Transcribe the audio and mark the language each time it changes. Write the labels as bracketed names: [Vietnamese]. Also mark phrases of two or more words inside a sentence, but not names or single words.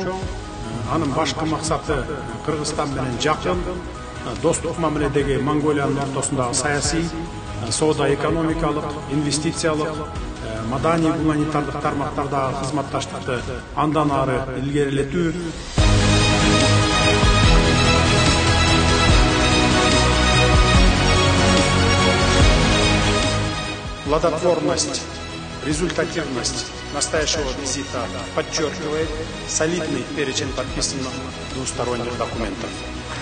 [Kyrgyz] Анын башкы максаты Кыргызстан менен жакын, достук мамиледеги Монголиянын ортосундагы саясий, соода-экономикалык, инвестициялык, маданий гуманитардык тармактардагы кызматташтыкты андан ары илгерилетүү. [Russian] Плодотворность, результативность настоящего визита подчеркивает солидный перечень подписанных двусторонних документов.